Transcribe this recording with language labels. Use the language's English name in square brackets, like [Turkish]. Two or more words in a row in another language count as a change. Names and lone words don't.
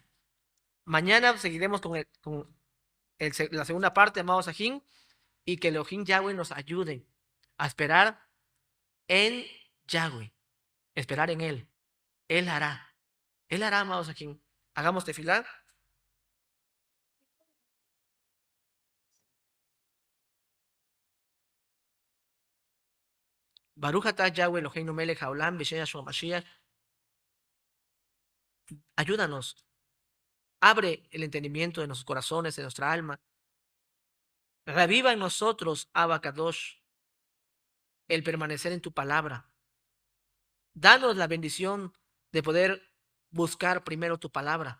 [Spanish] Mañana seguiremos con la segunda parte, amados Ajín, y que Elohim Yahweh nos ayude a esperar en Yahweh, esperar en Él. Él hará. Él hará, amados Ajín. Hagamos tefilá. [Hebrew] ברוך אתה יהוה אלוהינו מלך העולם בשם יהושע משיח. [Spanish] Ayúdanos. Abre el entendimiento de nuestros corazones, de nuestra alma. Reviva en nosotros, [Hebrew] אבא קדוש, [Spanish] el permanecer en tu palabra. Danos la bendición de poder buscar primero tu palabra.